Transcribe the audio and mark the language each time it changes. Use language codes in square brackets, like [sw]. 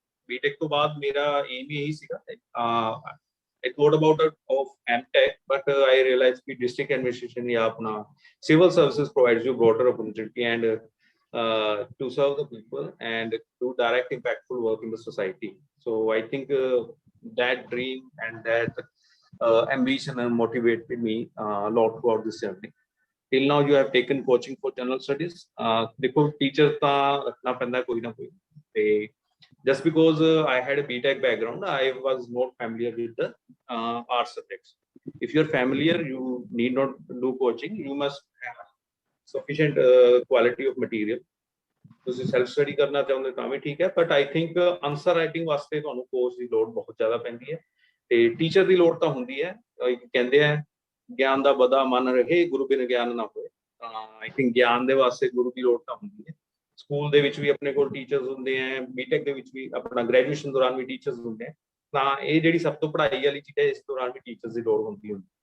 [pa] BTech ਤੋਂ ਬਾਅਦ ਮੇਰਾ aim ਹੀ ਇਹੀ ਸੀਗਾ। [en] I thought about it of MTech, but I realized that district administration [hi] या अपना [en] civil services provides you broader opportunity and to serve the people and do direct impactful work in the society. So I think that dream and that ambition motivated me a lot throughout this journey. Till now you have taken coaching for general studies. [pa] देखो teacher ਤਾਂ ਰੱਖਣਾ ਪੈਂਦਾ ਕੋਈ ਨਾ ਕੋਈ, [en] ਤੇ just because I had a BTech background, I was not familiar with the art subjects. If you're familiar, you need not do coaching. You must have sufficient quality of material. [pa] ਤੁਸੀਂ self study ਕਰਨਾ ਚਾਹੁੰਦੇ ਤਾਂ ਵੀ ਠੀਕ ਹੈ, [en] but I think [pa] answer writing ਵਾਸਤੇ ਤੁਹਾਨੂੰ course ਦੀ ਲੋੜ ਬਹੁਤ ਜ਼ਿਆਦਾ ਪੈਂਦੀ ਹੈ, ਤੇ ਟੀਚਰ ਦੀ ਲੋੜ ਤਾਂ ਹੁੰਦੀ ਹੈ। ਕਹਿੰਦੇ ਆ ਗਿਆਨ ਦਾ ਬਦਾ ਮਨ ਰਹੇ, ਗੁਰੂ ਬਿਨ ਗਿਆਨ ਨਾ ਹੋਏ। [en] I think [pa] ਗਿਆਨ ਦੇ ਵਾਸਤੇ ਗੁਰੂ ਦੀ ਲੋੜ ਤਾਂ ਹੁੰਦੀ ਹੈ। ਸਕੂਲ ਦੇ ਵਿੱਚ ਵੀ ਆਪਣੇ ਕੋਲ ਟੀਚਰਸ ਹੁੰਦੇ ਆ, BTech ਦੇ ਵਿੱਚ ਵੀ, ਆਪਣਾ ਗ੍ਰੈਜੂਏਸ਼ਨ ਦੌਰਾਨ ਵੀ ਟੀਚਰਸ ਹੁੰਦੇ ਆ, ਤਾਂ ਇਹ ਜਿਹੜੀ ਸਭ ਤੋਂ ਪੜ੍ਹਾਈ ਵਾਲੀ ਚੀਜ਼ ਹੈ, ਇਸ ਦੌਰਾਨ ਵੀ ਟੀਚਰਸ ਦੀ ਲੋੜ ਹੁੰਦੀ ਹੈ।